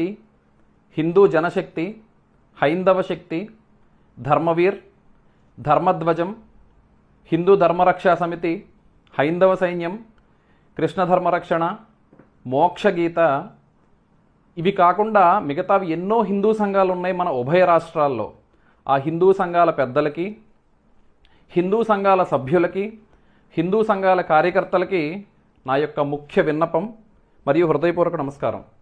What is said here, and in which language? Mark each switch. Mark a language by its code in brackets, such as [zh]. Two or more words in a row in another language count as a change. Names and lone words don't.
[te] हिंदू जनशक्ति, हैंदव शक्ति, धर्मवीर, धर्मध्वजम, हिंदू धर्मरक्षा समिति, हैंदव सैन्यम, कृष्ण धर्मरक्षण, మోక్షగీత ఇవి కాకుండా మిగతావి ఎన్నో హిందూ సంఘాలు ఉన్నాయి మన ఉభయ రాష్ట్రాల్లో. ఆ హిందూ సంఘాల పెద్దలకి, హిందూ సంఘాల సభ్యులకి, హిందూ సంఘాల కార్యకర్తలకి నా యొక్క ముఖ్య విన్నపం మరియు హృదయపూర్వక నమస్కారం.